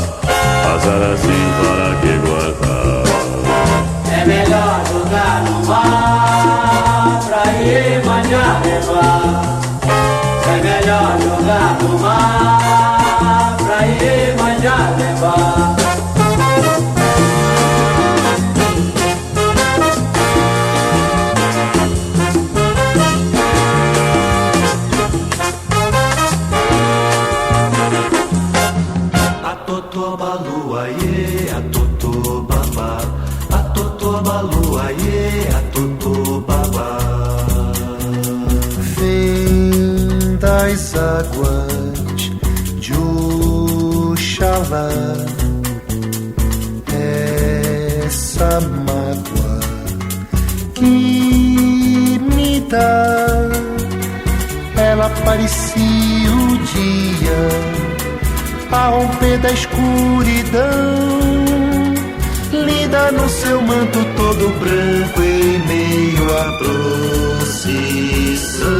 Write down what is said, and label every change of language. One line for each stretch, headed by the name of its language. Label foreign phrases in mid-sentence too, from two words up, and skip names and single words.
Portuguese: Azar assim, para que guardar? É melhor jogar no mar pra Iemanjá levar. É melhor jogar no mar pra Iemanjá levar.
Yoruba: Atotobalu, aie, atotobabá. Atotobalu, aie, atotobabá.
Portuguese: Vem das águas de Oxalá, essa mágoa que me dá, ela parecia o dia a romper da escuridão, linda no seu manto todo branco em meio à procissão.